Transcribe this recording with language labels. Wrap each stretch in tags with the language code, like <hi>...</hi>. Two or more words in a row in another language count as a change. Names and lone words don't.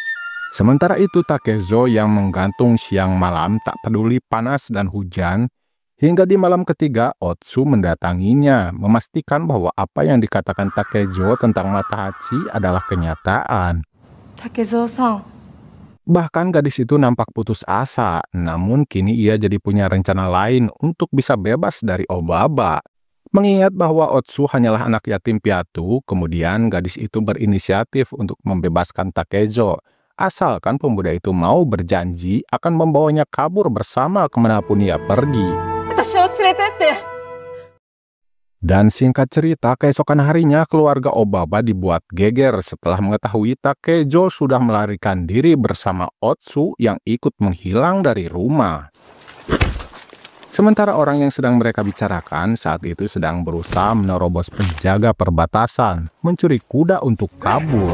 <id>Sementara itu Takezo yang menggantung siang malam tak peduli panas dan hujan Hingga di malam ketiga, Otsu mendatanginya, memastikan bahwa apa yang dikatakan Takejo tentang Matahachi adalah kenyataan.</id> <ja>竹蔵さん、</ja> <id>Bahkan gadis itu nampak putus asa, namun kini ia jadi punya rencana lain untuk bisa bebas dari Obaba. Mengingat bahwa Otsu hanyalah anak yatim piatu, kemudian gadis itu berinisiatif untuk membebaskan Takejo. Asalkan pemuda itu mau berjanji akan membawanya kabur bersama kemanapun ia pergi.</id> <ja>私を連れてって。</ja> <id>Dan singkat cerita, keesokan harinya keluarga Obaba dibuat geger setelah mengetahui Takejo sudah melarikan diri bersama Otsu yang ikut menghilang dari rumah. Sementara orang yang sedang mereka bicarakan saat itu sedang berusaha menerobos penjaga perbatasan, mencuri kuda untuk kabur.</id>